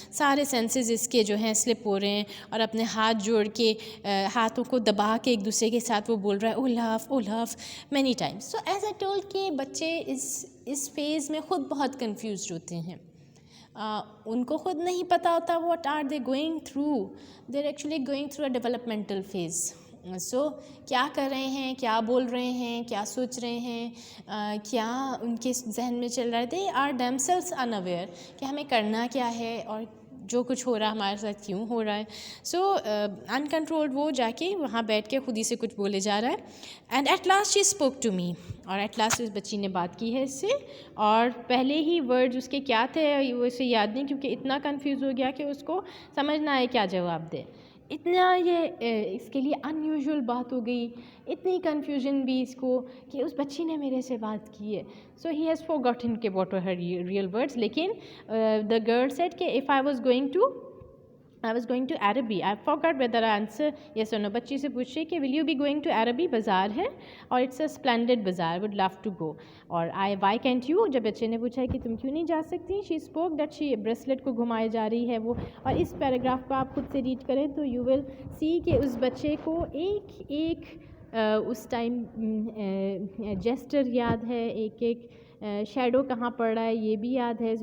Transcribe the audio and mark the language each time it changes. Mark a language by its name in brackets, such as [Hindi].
[Hindi] सारे senses इसके जो हैं slip हो रहे हैं और अपने हाथ जोड़ के हाथों को दबा के एक दूसरे के साथ वो बोल रहा है [English] oh love many times. So as I told [Hindi] कि बच्चे इस फेज़ में ख़ुद बहुत confused होते हैं. उनको ख़ुद नहीं पता होता [English] what are they going through. They're actually going through a developmental phase. [Hindi] So क्या कर रहे हैं, क्या बोल रहे हैं, क्या सोच रहे हैं, क्या उनके जहन में चल रहा है. [English] They are themselves unaware [Hindi] कि हमें करना क्या है और जो कुछ हो रहा है हमारे साथ क्यों हो रहा है. सो अनकंट्रोल्ड वो जाके वहाँ बैठ के खुद ही से कुछ बोले जा रहा है. [English] And at last she spoke to me. [Hindi] और एट लास्ट इस बच्ची ने बात की है इससे और पहले ही वर्ड्स उसके क्या थे वो इसे याद नहीं क्योंकि इतना कंफ्यूज हो गया कि उसको समझ ना आए क्या जवाब दे. इतना ये इसके लिए अनयूजुअल बात हो गई, इतनी कन्फ्यूजन भी इसको कि उस बच्ची ने मेरे से बात की है. [English] So he has forgotten के what were her real words. लेकिन the girl said कि if I was going to Araby. I forgot whether I answer yes or no. [Hindi] बच्ची से पूछे कि [English] will you be going to Araby? [Hindi] बाज़ार है और [English] it's a splendid bazaar. Would love to go. और why can't you? [Hindi] जब बच्चे ने पूछा कि तुम क्यों नहीं जा सकती, [English] she spoke that she [Hindi] bracelet को घुमाए जा रही है वो. और इस पैराग्राफ को आप खुद से रीड करें तो [English] you will see [Hindi] कि उस बच्चे को एक उस टाइम जेस्टर याद है, एक शैडो कहाँ पड़ रहा है ये भी याद है.